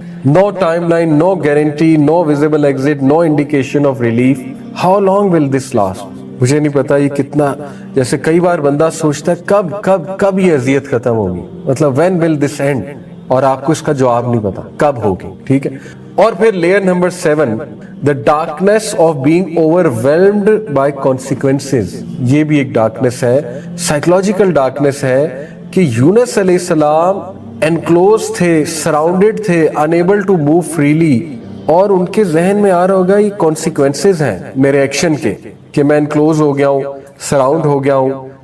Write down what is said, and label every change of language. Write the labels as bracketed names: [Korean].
[English] No timeline, no guarantee, no visible exit, no indication of relief. How long will this last, [Urdu] مجھے نہیں پتا یہ کتنا. جیسے کئی بار بندہ سوچتا ہے کب یہ اذیت ختم ہوگی, مطلب [English] when will this end, [Urdu] اور آپ کو اس کا جواب نہیں پتا کب ہوگی, ٹھیک ہے. اور پھر layer number 7, [English] the darkness of being overwhelmed by consequences. [Urdu] یہ بھی ایک ڈارکنیس ہے, سائیکولوجیکل ڈارکنیس ہے, کہ یونس علیہ السلام انکلوز تھے, سراؤنڈڈ تھے, [English] unable to move freely, [Urdu] اور ان کے ذہن میں آ رہا ہوگا یہ کانسیکوینسز ہیں میرے ایکشن کے, کہ میں انکلوز ہو گیا ہوں, سراؤنڈ ہو گیا ہوں.